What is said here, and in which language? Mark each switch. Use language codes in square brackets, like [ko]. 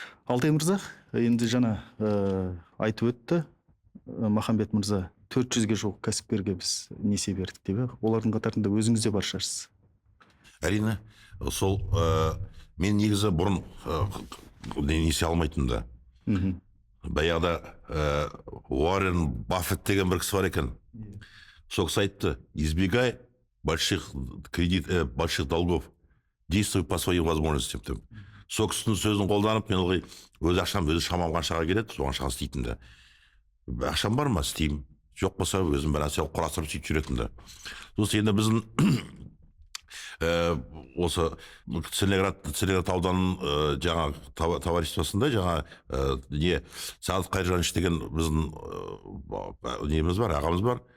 [kk] Алтай мырза, енді жаңа айтып өтті Махамбет мырза, 400-ге жуық кәсіпкерге біз несие бердік деп. Олардың қатарында өзіңіз де бар шығарсыз. Әрине, сол мен негізі бұрын несие алмайтын да. Баяғыда Уоррен Баффет деген бір кісі бар екен. Сол кісі айтты: [ru] избегай больших долгов, действуй по своим возможностям деп. [kk] Сол кісінің сөзін қолданып, мен ылғи өз ақшам өзі шамам қаншаға келеді, соған шаға істейтін да. Ақшам бар ма, істеймін. Жоқ болса өзім бір нәрсе құрастырып сөйтіп жүретін да. Сосын енді біздің осы Целиноград ауданының жаңа товариществосында жаңа Сағат Қайыржанович деген біздің неміз бар, ағамыз бар.